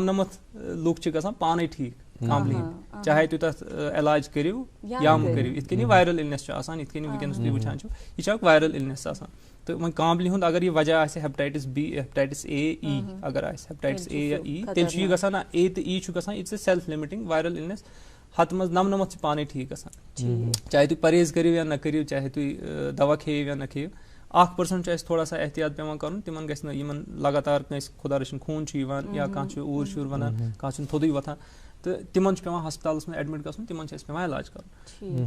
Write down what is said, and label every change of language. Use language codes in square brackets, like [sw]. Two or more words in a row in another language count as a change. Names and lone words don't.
[ks] 99 لُکھ چھِ گژھان پانے ٹھیٖک کامبلہِ ہِنٛدۍ چاہے تُہۍ تتھ علاج کٔرِو یا مہٕ کٔرِو یِتھ کٔنۍ یہِ [en] viral illness [ks] چھُ آسان یِتھ کٔنۍ وٕنکیٚنس تُہۍ وٕچھان چھِو یہِ چھِ اکھ [en] viral illness [ks] آسان تہٕ وۄنۍ کامبلہِ ہُنٛد اگر یہِ وجہ آسہِ [en] hepatitis B hepatitis A E [ks] اگر آسہِ [en] hepatitis A or E [ks] تیٚلہِ چھُ یہِ گژھان اے تہٕ ای چھُ گژھان [en] it's a self limiting viral illness [ks] ہتہٕ منٛز 99 چھِ پانے ٹھیٖک گژھان چاہے تُہۍ پرہیز کٔرِو یا نہ کٔرِو چاہے تُہۍ دوا کھیٚیِو یا نہ کھیٚیِو 1% چھُ اَسہِ [ur] تھوڑا سا احتیاط [ks] پیٚوان کَرُن تِمن گژھِ نہٕ یِمن لگاتار کٲنٛسہِ خۄدا رٔچھِنۍ خوٗن چھُ یِوان یا کانٛہہ چھُ اوٗر شوٗر وَنان کانٛہہ چھُنہٕ تھوٚدُے وۄتھان تہٕ تِمن چھُ پیٚوان ہسپتالس منٛز ایڈمِٹ گژھُن تِمن چھُ اَسہِ پیٚوان علاج کَرُن